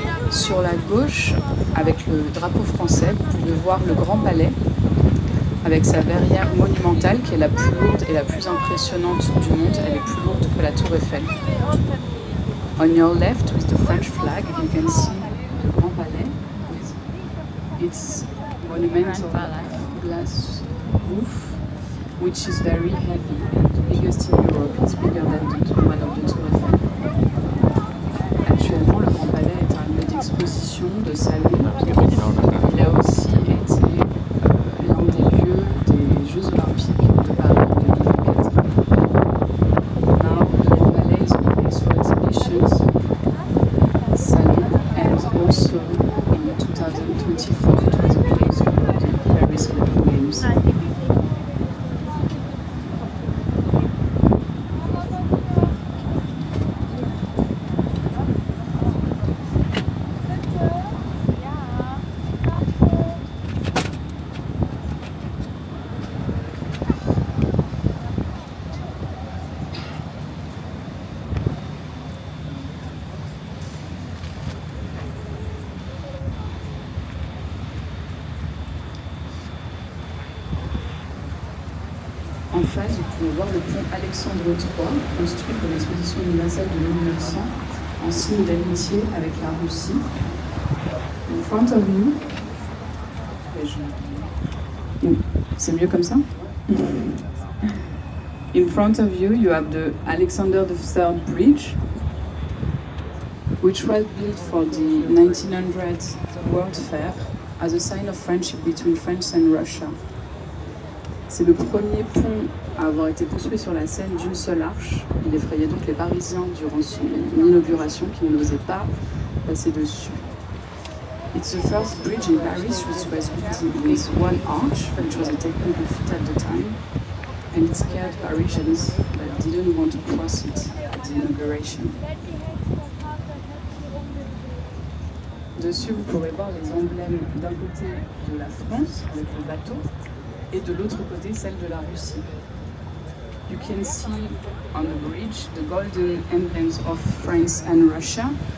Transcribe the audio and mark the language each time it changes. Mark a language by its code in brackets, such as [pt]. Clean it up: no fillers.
[fr] Sur la gauche, avec le drapeau français, vous pouvez voir le Grand Palais, avec sa verrière monumentale qui est la plus lourde et la plus impressionnante du monde. Elle est plus lourde que la Tour Eiffel. [en] On your left, with the French flag, you can see the Grand Palais with its monumental glass roof, which is very heavy, the biggest in Europe. It's bigger than the one of the Tour Eiffel. [fr] Actuellement, le Grand Palais est un lieu d'exposition, de salon. Il a aussi été l'un des lieux des Jeux Olympiques de Paris de 2004. [en] Now, the Grand Palais is a place for exhibitions, salon, and also in 2024 it was a place for the Paris Olympic Games. [fr] En face, vous pouvez voir le pont Alexandre III, construit pour l'exposition universelle de 1900, en signe d'amitié avec la Russie. [en] In front of you, [fr] c'est mieux comme ça? [en] In front of you, you have the Alexander III Bridge, which was built for the 1900 World Fair as a sign of friendship between France and Russia. [fr] C'est le premier pont à avoir été construit sur la Seine d'une seule arche. Il effrayait donc les Parisiens durant son inauguration qui n'osaient pas passer dessus. [en] It's the first bridge in Paris which was built with one arch, which was a technical feat at the time, and it scared Parisians that didn't want to cross it at the inauguration. [fr] Dessus, vous pourrez voir les emblèmes d'un côté de la France avec le bateau et de l'autre côté celle de la Russie. [en] You can see on the bridge the golden emblems of France and Russia.